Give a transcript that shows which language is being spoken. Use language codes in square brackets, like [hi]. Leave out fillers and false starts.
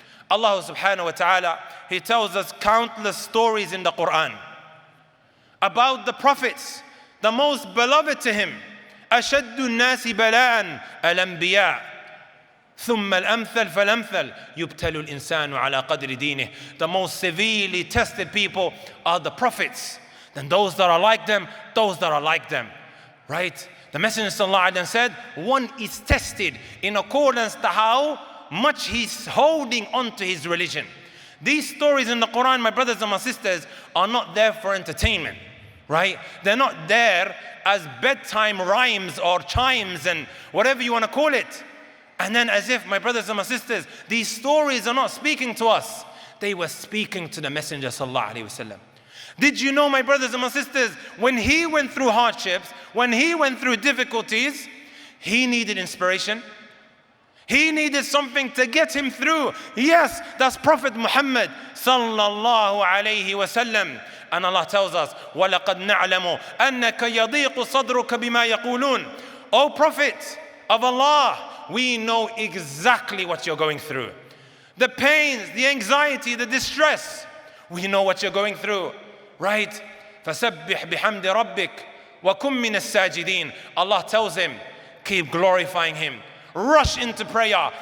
[en] Allah subhanahu wa ta'ala, He tells us countless stories in the Quran about the prophets, the most beloved to Him. [ar] أشد الناس بلاء الأنبياء ثم الأمثل فالأمثل يبتل الإنسان على قدر دينه. [en] The most severely tested people are the prophets. Then those that are like them, those that are like them. Right? The Messenger sallallahu alaihi wasallam said, one is tested in accordance to how much he's holding on to his religion. These stories in the Quran, my brothers and my sisters, are not there for entertainment. Right? They're not there as bedtime rhymes or chimes and whatever you want to call it. And then as if, my brothers and my sisters, these stories are not speaking to us. They were speaking to the Messenger sallallahu alaihi wasallam. Did you know, my brothers and my sisters, when he went through hardships, when he went through difficulties, he needed inspiration. He needed something to get him through. Yes, that's Prophet Muhammad sallallahu alaihi wasallam. And Allah tells us, [ar] وَلَقَدْ نَعْلَمُ أَنَّكَ يَضِيقُ صَدْرُكَ بِمَا يَقُولُونَ. [en] O Prophet of Allah, we know exactly what you're going through. The pains, the anxiety, the distress. We know what you're going through. [ar] Right? فَسَبِّحْ بِحَمْدِ رَبِّكَ وَكُمْ مِنَ السَّاجِدِينَ. [en] Allah tells him, keep glorifying Him. Rush into prayer.